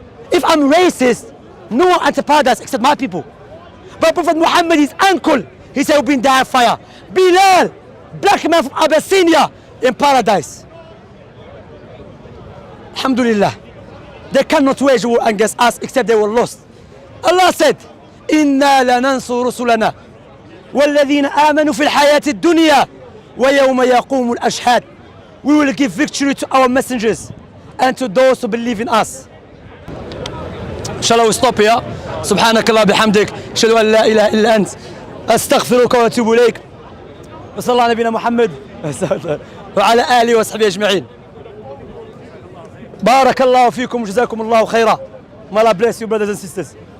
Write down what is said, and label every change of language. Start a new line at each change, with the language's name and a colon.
English: If I'm racist, no one enters paradise except my people. But Prophet Muhammad, his uncle, he said, will be in the hellfire. Bilal, black man from Abyssinia, in paradise. Alhamdulillah. They cannot wage war against us except they were lost. Allah said,
Arabic: إِنَّا لَنَنْصُرُ رُسُلَنَا وَالَّذِينَ آمَنُوا فِي الْحَيَاةِ الدُّنْيَا وَيَوْمَ يَقُومُ الْأَشْهَادِ.
English: We will give victory to our messengers and to those who believe in us. Inshallah, we stop here.
Arabic: سبحانك الله بحمدك أشهد أن لا إله إلا أنت أستغفرك وأتوب إليك وصلى الله على نبينا محمد وعلى آله وصحبه أجمعين. بارك الله فيكم وجزاكم الله خيرا.
English: May Allah bless you, brothers and sisters.